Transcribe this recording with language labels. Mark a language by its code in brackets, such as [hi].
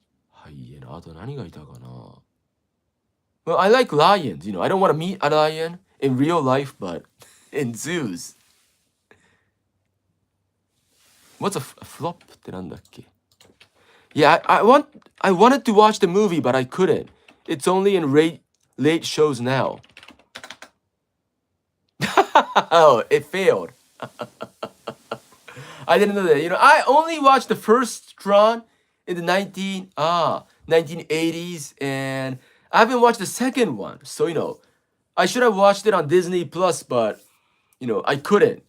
[ja] ハイエナ、あと何がいたかな? [en] Well, I like lions. I don't want to meet a lion in real life, but in zoos. What's a flop ってなんだっけ? Yeah, I wanted to watch the movie, but I couldn't. It's only in late shows now. Oh, it failed. I didn't know that. I only watched the first Tron in the 1980s, and I haven't watched the second one. So, I should have watched it on Disney Plus, but I couldn't.